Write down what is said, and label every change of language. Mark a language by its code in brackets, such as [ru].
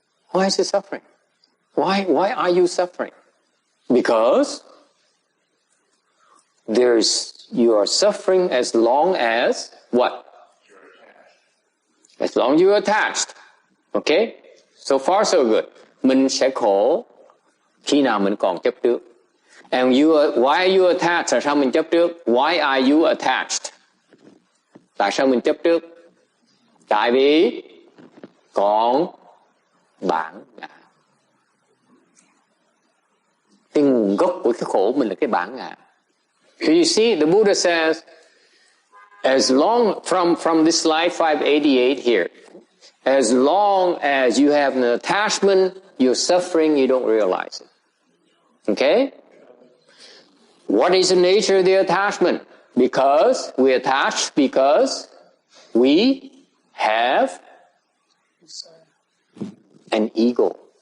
[en] Why is it suffering? Why are you suffering? Because you are suffering as long as what? As long as you're attached. Okay? So far so good. [vi] Mình sẽ khổ khi nào mình còn chấp trước. [en] And why are you attached? [vi] Tại sao mình chấp trước? [en] Why are you attached? [vi] Tại sao mình chấp trước? Tại vì còn bản ngã. Cái nguồn gốc của cái khổ mình là cái bản ngã. [en] So you see, the Buddha says, as long, from this slide 588 here, as long as you have an attachment, you're suffering, you don't realize it. Okay? What is the nature of the attachment? Because we attach because we have an ego.